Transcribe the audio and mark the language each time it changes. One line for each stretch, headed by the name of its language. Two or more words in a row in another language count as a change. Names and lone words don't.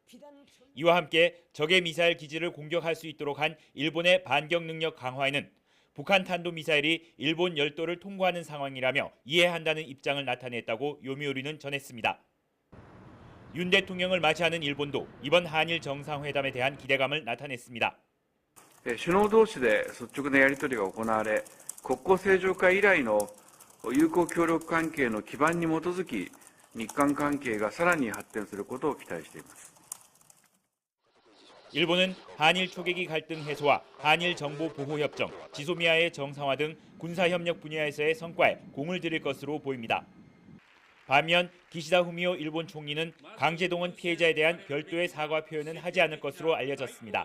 Korean: 이와 함께 적의 미사일 기지를 공격할 수 있도록 한 일본의 반격 능력 강화에는 북한 탄도미사일이 일본 열도를 통과하는 상황이라며 이해한다는 입장을 나타냈다고 요미우리는 전했습니다. 윤 대통령을 맞이하는 일본도 이번 한일 정상회담에 대한 기대감을 나타냈습니다.
Japanese: 首脳同士で率直なやり取りが行われ、国交正常化以来の友好協力関係の基盤に基づき、日韓関係がさらに発展することを期待しています。
Korean: 일본은 한일 초계기 갈등 해소와 한일 정보 보호 협정, 지소미아의 정상화 등 군사 협력 분야에서의 성과에 공을 들일 것으로 보입니다. 반면 기시다 후미오 일본 총리는 강제동원 피해자에 대한 별도의 사과 표현은 하지 않을 것으로 알려졌습니다.